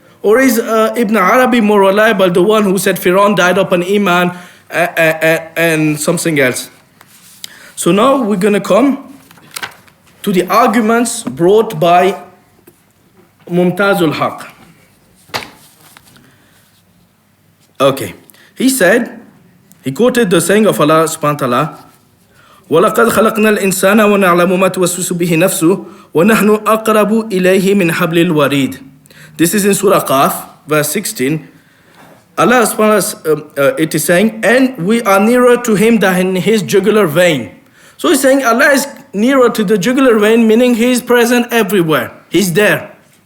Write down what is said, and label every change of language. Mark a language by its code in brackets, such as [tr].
[en] Or is Ibn Arabi more reliable, the one who said Fir'aun died upon Iman and something else? So now we're going to come to the arguments brought by Mumtaz al-Haq. Okay. He said, he quoted the saying of Allah subhanahu wa ta'ala, [ar] وَلَقَدْ خَلَقْنَا الْإِنسَانَ وَنَعْلَمُ مَا تُوَسْوِسُ بِهِ نَفْسُهُ وَنَحْنُ أَقْرَبُ إِلَيْهِ مِنْ حَبْلِ الْوَرِيدِ. [en] This is in Surah Qaf, verse 16. Allah subhanahu wa ta'ala, it is saying, and we are nearer to him than in his jugular vein. So he's saying Allah is nearer to the jugular vein, meaning he is present everywhere. He's there.